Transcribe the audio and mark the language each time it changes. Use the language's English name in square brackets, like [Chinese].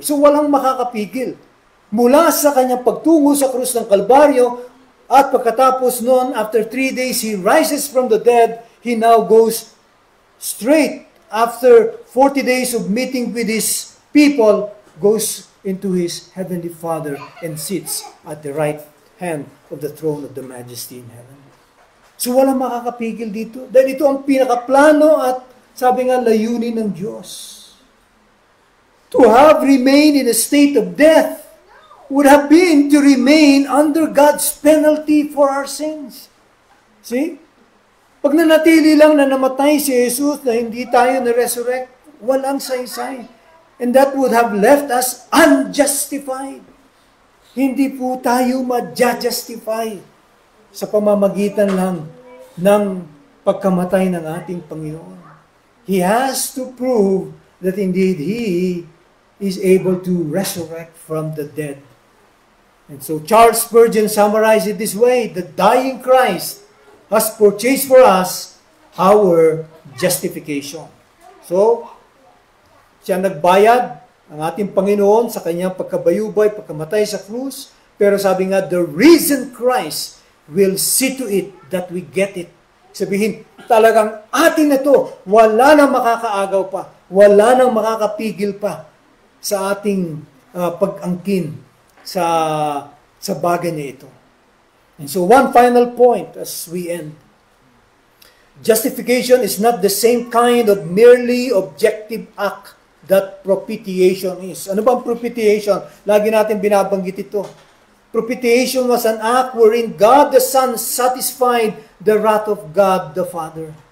[Filipino] So walang makakapigil. Mula sa kanyang pagtungo sa krus ng Kalbaryo, at pagkatapos noon, [English] after 3 days, he rises from the dead, he now goes straight after 40 days of meeting with his people, goes into his heavenly Father and sits at the right hand of the throne of the majesty in heaven. [Filipino] So walang makakapigil dito. Dahil ito ang pinakaplano at sabi nga layunin ng Diyos. [English] To have remained in a state of death would have been to remain under God's penalty for our sins. See? [Filipino] Pag nanatili lang na namatay si Jesus na hindi tayo na-resurrect, walang saysay. [English] And that would have left us unjustified. [Filipino] Hindi po tayo ma-justify sa pamamagitan lang ng pagkamatay ng ating Panginoon. [English] He has to prove that indeed He is able to resurrect from the dead. And so Charles Spurgeon summarized it this way: the dying Christ has purchased for us our justification. [Filipino] So, siya nagbayad, ang ating Panginoon, sa kanyang pagkabayubay, pagkamatay sa krus. Pero sabi nga, [English] the risen Christ will see to it that we get it. [Filipino] Sabihin, talagang atin na to, wala nang makakaagaw pa, wala nang makakapigil pa sa ating pag-angkin sa bagay na ito. [English] And so one final point as we end. Justification is not the same kind of merely objective act that propitiation is. [Filipino] Ano bang propitiation? Lagi natin binabanggit ito. [English] Propitiation was an act wherein God the Son satisfied the wrath of God the Father.